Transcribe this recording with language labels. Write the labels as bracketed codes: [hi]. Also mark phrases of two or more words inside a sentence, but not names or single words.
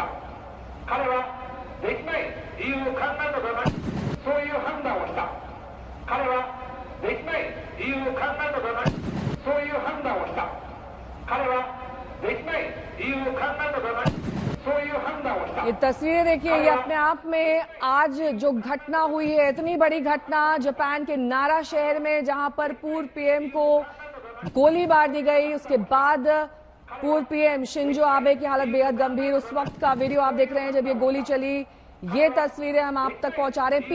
[ja] 彼はできない理由、考えとかない、そういう判断をした。彼はできない理由、考えとかない、そういう判断をした。彼はできない理由、考えとかない、そういう判断をした。 [hi] ये तस्वीरें देखिए, ये अपने आप में आज जो घटना हुई है, इतनी बड़ी घटना जापान के नारा शहर में, जहां पर पूर्व पीएम को गोली मार दी गई। उसके बाद पूर्व पीएम शिंजो आबे की हालत बेहद गंभीर। उस वक्त का वीडियो आप देख रहे हैं जब ये गोली चली। ये तस्वीरें हम आप तक पहुंचा रहे हैं।